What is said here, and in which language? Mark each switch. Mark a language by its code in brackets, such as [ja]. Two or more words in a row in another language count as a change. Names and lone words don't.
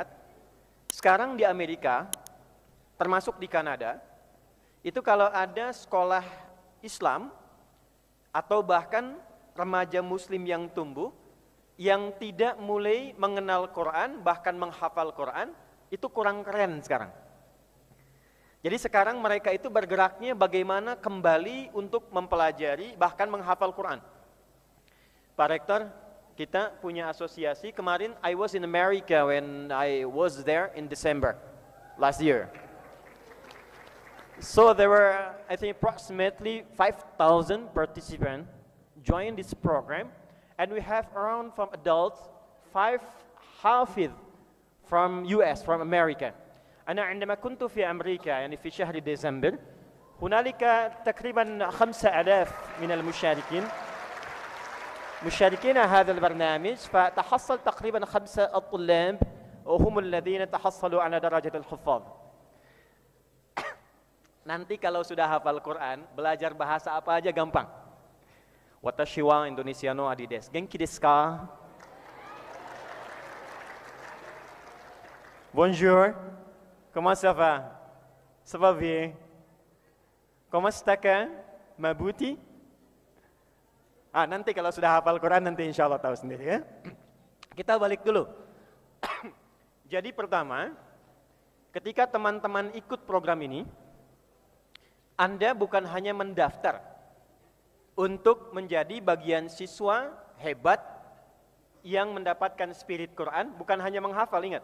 [id] Sekarang di Amerika, termasuk di Kanada, itu kalau ada sekolah Islam atau bahkan remaja muslim yang tumbuh, yang tidak mulai mengenal Quran, bahkan menghafal Quran, itu kurang keren sekarang. Jadi sekarang mereka itu bergeraknya bagaimana kembali untuk mempelajari, bahkan menghafal Quran. Pak Rektor, kita punya asosiasi. [en] Kemarin I was in America when I was there in December last year. So there were, I think, approximately 5,000 participants join this program, and we have around from adults 5 حافظ from US, from America. [ar] أنا عندما كنت في أمريكا يعني في شهر ديسمبر هنالك تقريبا 5,000 من المشاركين مشاركين هذا البرنامج، فتحصل تقريبا 5 الطلاب وهم الذين تحصلوا على درجة الحفاظ. [id] Nanti kalau sudah hafal Quran, belajar bahasa apa aja gampang. [ja] 私はインドネシアのアディです. 元気ですか? Bonjour. [fr] Comment ça va? Ça va bien? Comment está ka? Mabuti? [id] Nanti kalau sudah hafal Quran nanti [ar] إن شاء الله [id] tahu sendiri ya. Kita balik dulu. Jadi pertama, ketika teman-teman ikut program ini, Anda bukan hanya mendaftar untuk menjadi bagian siswa hebat yang mendapatkan spirit Quran, bukan hanya menghafal, ingat.